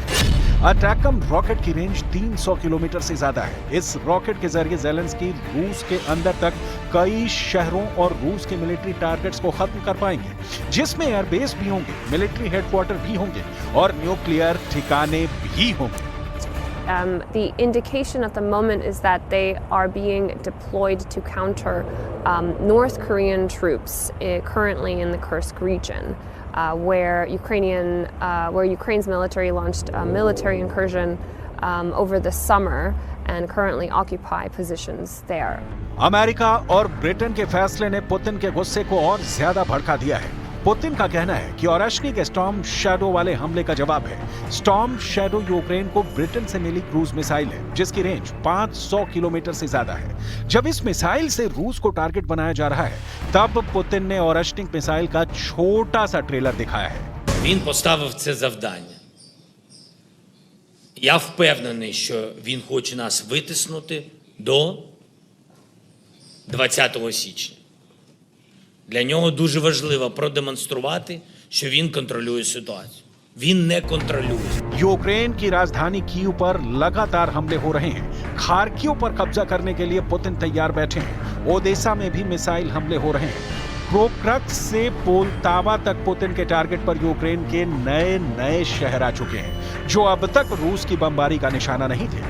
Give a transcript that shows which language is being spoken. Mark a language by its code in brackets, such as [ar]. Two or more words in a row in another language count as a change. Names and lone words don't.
[hi] अटैकम रॉकेट की रेंज 300 किलोमीटर से ज्यादा है। इस रॉकेट के जरिए ज़ेलेंस्की रूस के अंदर तक कई शहरों और रूस के [en] military targets [hi] को खत्म कर पाएंगे, जिसमें एयरबेस भी होंगे, [en] military headquarter [hi] भी होंगे और न्यूक्लियर ठिकाने भी होंगे। [en] The indication at the moment is that they are being deployed to counter North Korean troops currently in the Kursk region, where Ukraine's military launched a military incursion over the summer and currently occupy positions there. [hi] अमेरिका और ब्रिटेन के फैसले ने पुतिन के गुस्से को और ज्यादा भड़का दिया है। पुतिन का कहना है कि ओरेश्निक के स्टॉर्म शैडो वाले हमले का जवाब है। स्टॉर्म शैडो यूक्रेन को ब्रिटेन से मिली [en] cruise missile [hi] है, जिसकी रेंज 500 किलोमीटर से ज्यादा है। जब इस मिसाइल से रूस को टारगेट बनाया जा रहा है, तब पुतिन ने ओरेश्निक मिसाइल का छोटा सा ट्रेलर दिखाया है। [uk] Він поставив це завдання. Я впевнений, що він хоче нас витиснути до 20 січня. Для нього дуже важливо продемонструвати, що він контролює ситуацію. Він не контролює. [hi] यूक्रेन की राजधानी कीव पर लगातार हमले हो रहे हैं। खार्किव पर कब्जा करने के लिए पुतिन तैयार बैठे हैं। ओदेसा में भी मिसाइल हमले हो रहे हैं। प्रोक्रक्स से पोलतावा तक पुतिन के टारगेट पर यूक्रेन के नए शहर आ चुके हैं, जो अब तक रूस की बमबारी का निशाना नहीं थे।